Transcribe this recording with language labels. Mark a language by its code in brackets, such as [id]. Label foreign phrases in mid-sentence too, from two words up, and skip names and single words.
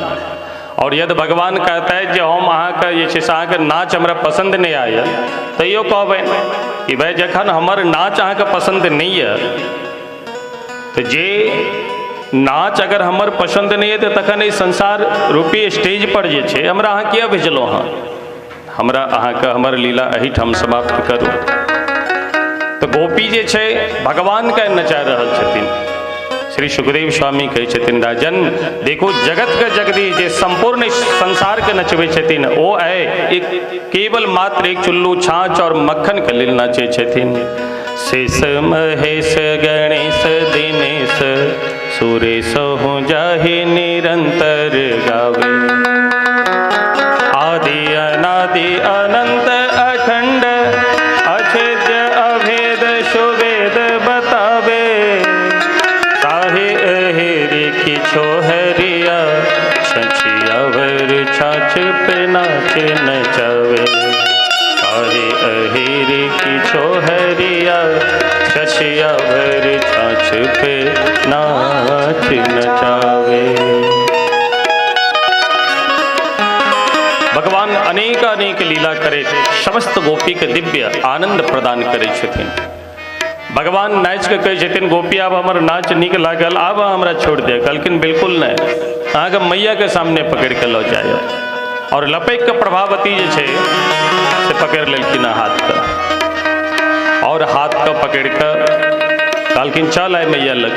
[mai] और यदि भगवान कहता है जे हम अहाँके जे छै से अहाँके नाच हमरा पसंद नहीं आयल, तैयो कहबनि कि भाई जखन हमर नाच अहाँके पसंद नहीं है, तो जे नाच अगर हमर पसंद नहीं है तो तखन इस संसार रूपी स्टेज पर जे छै हमरा अहाँ किया भेजलहुँ हँ, हमरा अहाँके हमर लीला एहिठाम समाप्त करू। तो गोपी जे छै भगवान का नचा रहल छथिन। श्री सुखदेव स्वामी कहै छथिन, राजन देखो जगत के जगदीश जे संपूर्ण संसार के नचबै छथिन, ओ आए एक केवल मात्र एक चुल्लू छाछ और मक्खन के लेल नाचे छथिन। [bra] शेष महेश गणेश दिनेश सुरेश हो जाहि निरंतर गावे, आदि अनादि अनंत अखंड अछेद्य अभेद सुवेद बतावे, ताहे अहेरि किछो हरिया छछिया भर छाछ पे नाच नचावे, ताहे अहेरि किछो हरिया छछिया भर छाछ पे नाच नचावे। [mai] भगवान अनेक अनेक लीला करे, समस्त गोपी के दिव्य आनंद प्रदान करे छथिन। भगवान नाच के कहे छथिन, गोपी आब हमर नाच नीक लागल, आब हमरा छोड़ दे। कहलखिन बिल्कुल नहीं, अहाँके मैया के सामने पकड़ के लो जाए। और लपैक के प्रभावती जे छै से पकड़ लेलखिन हाथ का, और हाथ का पकड़ के कहलखिन चल आए मैया लग।